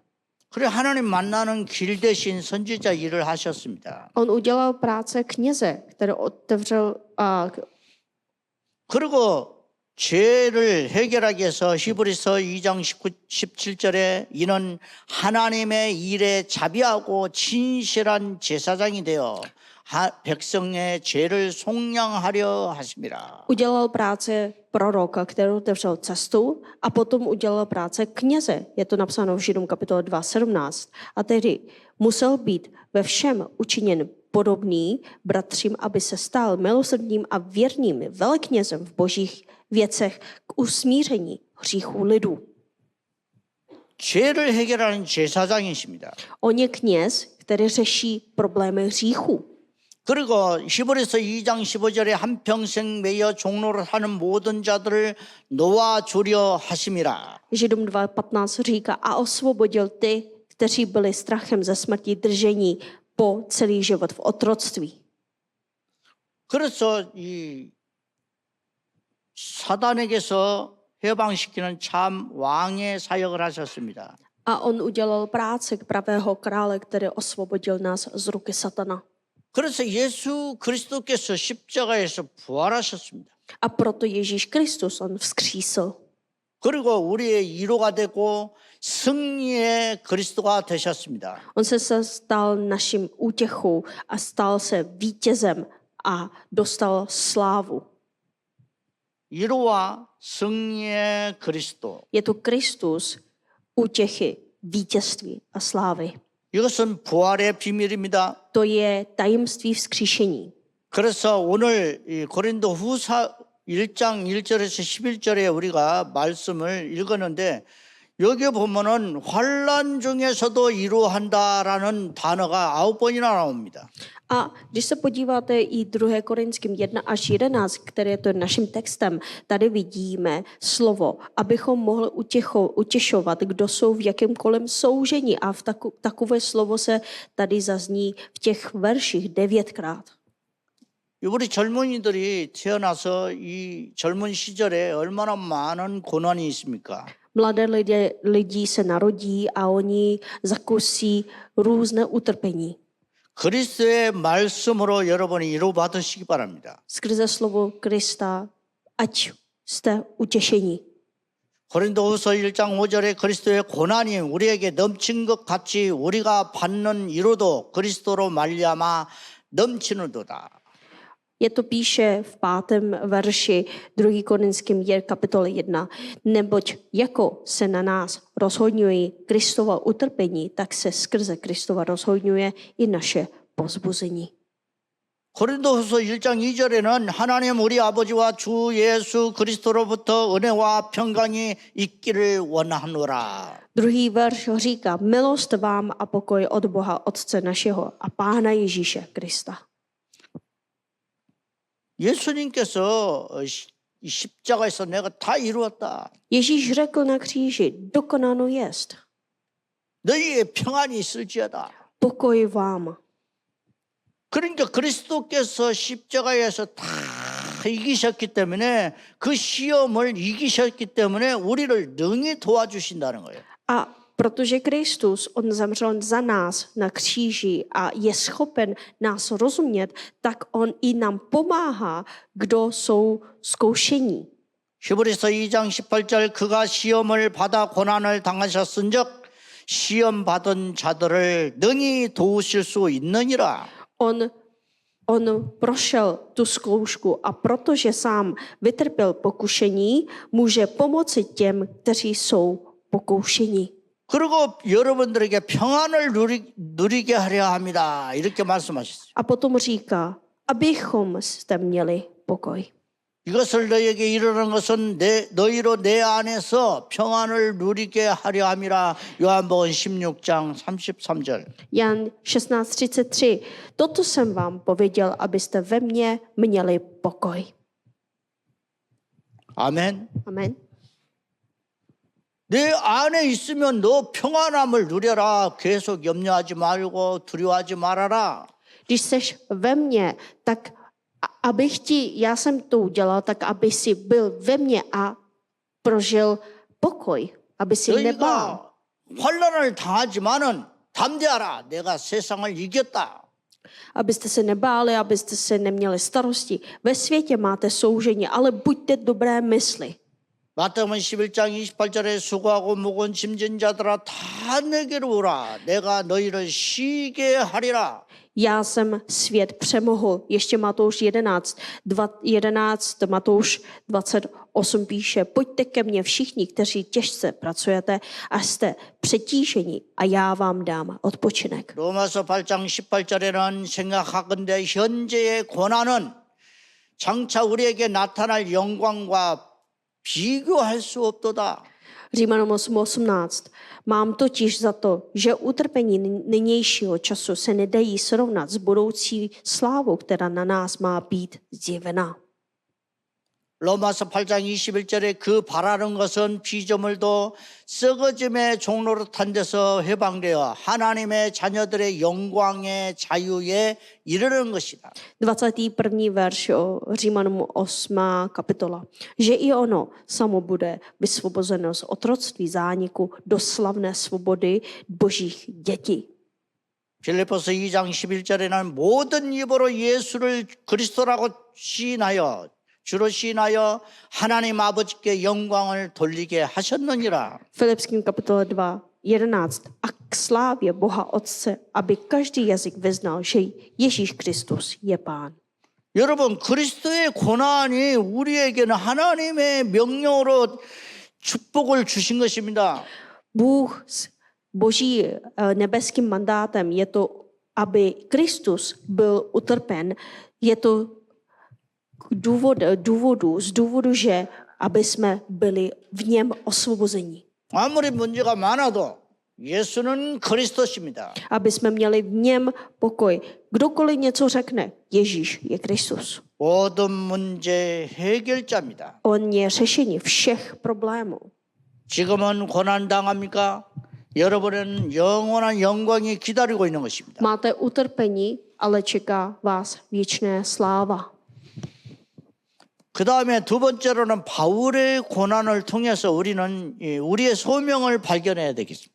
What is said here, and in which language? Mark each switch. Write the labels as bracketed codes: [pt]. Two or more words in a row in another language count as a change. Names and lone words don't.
[ko] 그래 하나님 만나는 길 대신 선지자 일을 하셨습니다. [cs] On udělal práce kněze, který otevřel [ko] 그리고 죄를 해결하기 위해서 히브리서 2장 17절에 이는 하나님의 일에 자비하고 진실한 제사장이 되어 백성의 죄를 속량하려 하심이라. [cs] Udělal práce proroka, který otevřel cestu, a potom udělal práce kněze. Je to napsáno v Židům kapitole 2:17. A tedy musel být ve všem učiněn podobný bratřím, aby se stal milosrdným a věrným veleknězem v božích věcech k usmíření hříchů lidu. [ko] 죄를 해결하는 제사장이십니다. [cs] On je kněz, který řeší problémy hříchů. [ko] 그리고 히브리서 2장 15절에 한평생 매여 종로를 하는 모든 자들을 놓아주려 하심이라. [cs] Židům 2:15 říká, a osvobodil ty, kteří byli strachem ze smrti držení po celý život v otroctví. [ko] 그래서 이 사단에게서 해방시키는 참 왕의 사역을 하셨습니다. [cs] A on udělal práci k pravého krále, který osvobodil nás z ruky satana. [ko] 그래서 예수 그리스도께서 십자가에서 부활하셨습니다. [cs] A proto Ježíš Kristus, on vzkřísil. [ko] 그리고 우리의 위로가 되고 승리의 그리스도가 되셨습니다. [cs] On se stal naším útěchou a stal se vítězem a dostal slávu. [ko] 위로와 승리의 그리스도. [cs] Je to Kristus útěchy, vítězství a slávy. [ko] 이것은 부활의 비밀입니다. [cs] To je tajemství vzkříšení. [ko] 그래서 오늘 이 고린도 후서 1장 1절에서 11절에 우리가 말씀을 읽었는데 여기 보면은 환난 중에서도 이루한다라는 단어가 9번이나 나옵니다. [cs] A když se podíváte i 2. Korinským 1 až 11, které je to naším textem, tady vidíme slovo, abychom mohli utěšovat, kdo jsou v jakémkoliv soužení. A v takové slovo se tady zazní v těch verších 9krát. [ko] 우리 젊은이들이 태어나서 이 젊은 시절에 얼마나 많은 고난이 있습니까? [cs] Mladé lidi se narodí a oni zakusí různé utrpení. [ko] 그리스도의 말씀으로 여러분이 위로받으시기 바랍니다. [cs] Skrze slovo Krista, ať jste utěšení. [ko] 고린도후서 1장 5절에 그리스도의 고난이 우리에게 넘친 것 같이 우리가 받는 위로도 그리스도로 말미암아 넘치는도다. [cs] Je to píše v 5. verši 2. Korinským kapitoly 1. Neboť jako se na nás rozhodňují Kristova utrpení, tak se skrze Kristova rozhodňuje i naše povzbuzení. [ko] 고린도후서 1장 2절에는 하나님 우리 아버지와 주 예수 그리스도로부터 은혜와 평강이 있기를 원하노라. [cs] Druhý verš říká, milost vám a pokoj od Boha Otce našeho a Pána Ježíše Krista. [ko] 예수님께서 십자가에서 내가 다 이루었다. [cs] Ježíš řekl na kříži, dokonáno jest. [ko] 너희의 평안이 있을지어다. [cs] Pokoj vám. [ko] 그러니까 그리스도께서 십자가에서 다 이기셨기 때문에 그 시험을 이기셨기 때문에 우리를 능히 도와주신다는 거예요. [cs] A protože Kristus, on zemřel za nás na kříži a je schopen nás rozumět, tak on i nám pomáhá, kdo jsou zkoušení. [ko] 히브리서 2장 18절 그가 시험을 받아 고난을 당하셨은즉 시험 받은 자들을 능히 도우실 수 있느니라. [cs] On prošel tu zkoušku a protože sám vytrpěl pokušení, může pomoci těm, kteří jsou pokoušení. [ko] 그리고 여러분들에게 평안을 누리게 하려 합니다. 이렇게 말씀하셨어요. [cs] A potom říká, abychom jste měli pokoj. [ko] 이것을 너희에게 이르는 것은 너희로 내 안에서 평안을 누리게 하려 함이라. 요한복음 16장 33절. [cs] Jan 16:33. Toto jsem vám pověděl, abyste ve mně měli pokoj. [ko] 아멘. [cs] Amen. [ko] 내 안에 있으면 너 평안함을 누려라. 계속 염려하지 말고 두려워하지 말아라. [cs] Když seš ve mně, tak já jsem to udělal, tak aby si byl ve mně a prožil pokoj, aby si nebál. [ko] 너희가 환난을 당하지만은 담대하라. 내가 세상을 이겼다. [cs] Abyste se nebáli, abyste se neměli starosti. Ve světě máte soužení, ale buďte dobré mysli. [ko] 마태복음 11장 28절에 수고하고 무거운 짐진 자들아 다 내게로 오라. 내가 너희를 쉬게 하리라. [cs] Já jsem svět přemohl. Ještě Matouš 11, Matouš 28 píše, pojďte ke mně všichni, kteří těžce pracujete a jste přetíženi a já vám dám odpočinek. [ko] 로마서 8장 18절에는 생각하건대 현재의 고난은 장차 우리에게 나타날 영광과 비교할 수 없도다. [cs] Římanům 8:18. Mám totiž za to, že utrpení nynějšího času se nedají srovnat s budoucí slávou, která na nás má být zjevena. [ko] 로마서 8장 21절에 그 바라는 것은 피조물도 썩어짐의 종로로 탄 데서 해방되어 하나님의 자녀들의 영광의 자유에 이르는 것이다. [cs] 21. verš Římanům 8. kapitola. Že i ono samo bude vysvobozeno z otroctví zániku do slavné svobody božích dětí. [ko] 빌립보서 2장 11절에는 모든 입으로 예수를 그리스도라고 시인하여 주로 시인하여 하나님 아버지께 영광을 돌리게 하셨느니라. [cs] Filipským kapitola 2:11. A k slávě Boha Otce, aby každý jazyk vyznal, že Ježíš Kristus je Pán. [ko] 여러분, 그리스도의 고난이 우리에게는 하나님의 명령으로 축복을 주신 것입니다. [cs] Bůh s boží nebeským mandátem je to, aby Kristus byl utrpen. Je to z důvodu, že aby jsme byli v něm osvobození. [ko] 아무리 문제가 많아도 예수는 그리스도십니다. [cs] Aby jsme měli v něm pokoj. Kdokoliv něco řekne, Ježíš je Kristus. [ko] 모든 문제 해결자입니다. [cs] On je řešení všech problémů. [ko] 지금은 고난 당합니까? 여러분은 영원한 영광이 기다리고 있는 것입니다. [cs] Máte utrpení, ale čeká vás věčná sláva. [ko] 그 다음에 두 번째로는 바울의 고난을 통해서 우리는 우리의 소명을 발견해야 되겠습니다.